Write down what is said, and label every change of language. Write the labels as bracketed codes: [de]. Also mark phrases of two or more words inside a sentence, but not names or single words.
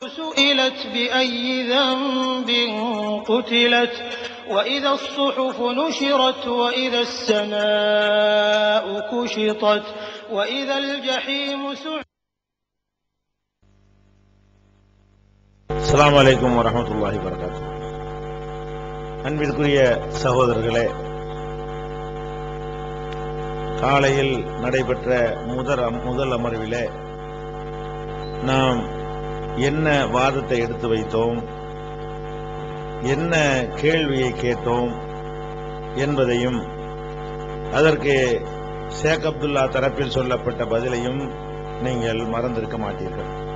[ar] سئلت بأي ذنب قتلت وإذا الصحف نشرت وإذا السماء كشطت وإذا الجحيم سعرت. السلام عليكم ورحمة الله وبركاته. [ta] அன்பிற்குரிய சகோதரர்களே, காலையில் நடைபெற்ற முதல் அமர்விலே நாம் என்ன வாதத்தை எடுத்து வைத்தோம், என்ன கேள்வியை கேட்டோம் என்பதையும் அதற்கு ஷேக் அப்துல்லா தரப்பில் சொல்லப்பட்ட பதிலையும் நீங்கள் மறந்திருக்க மாட்டீர்கள்.